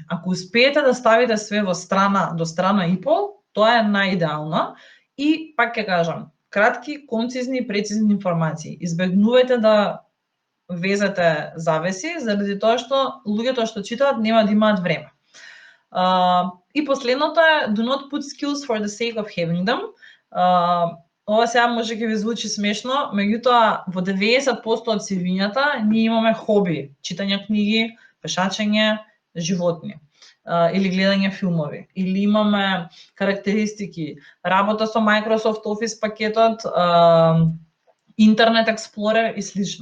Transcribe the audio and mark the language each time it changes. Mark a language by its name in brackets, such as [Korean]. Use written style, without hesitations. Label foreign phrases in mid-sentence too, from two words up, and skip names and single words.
[Macedonian] Ако успеете да ставите све во страна до страна и пол, тоа е најидеално. И пак ќе кажам, кратки, концизни и прецизни информации. Избегнувајте да везете завеси, заради тоа што луѓето што читаат нема да имаат време. И последното е: [English] do not put skills for the sake of having them. [Macedonian] Ова сега може ќе ви звучи смешно, меѓутоа во 90% од CV-њата ние имаме хоби: читање книги, пешачење, животни, или гледање филмови, или имаме карактеристики: работа со Microsoft Office пакетот, Internet Explorer и слично.